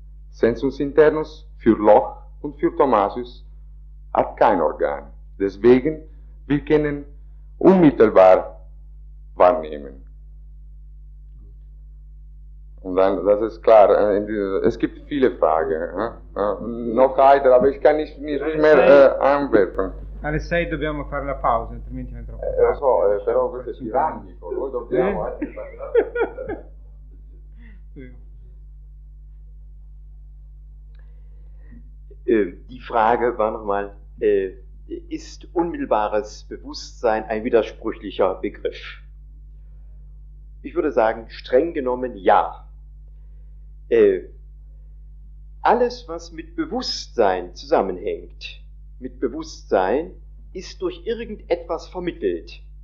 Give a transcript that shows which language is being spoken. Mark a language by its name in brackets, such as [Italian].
[German] Sensus internus für Loch und für Thomasius hat kein Organ. Deswegen, wir können unmittelbar wahrnehmen. Und dann, das ist klar, es gibt viele Fragen. Noch weiter, aber ich kann nicht mehr antworten. [Italian] Alle 6 dobbiamo fare la pausa, altrimenti non troppo. Lo so, però questo è tirannico, noi dobbiamo anche parlare. [German] Die Frage war nochmal: ist unmittelbares Bewusstsein ein widersprüchlicher Begriff? Ich würde sagen, streng genommen ja. Alles, was mit Bewusstsein zusammenhängt, mit Bewusstsein, ist durch irgendetwas vermittelt.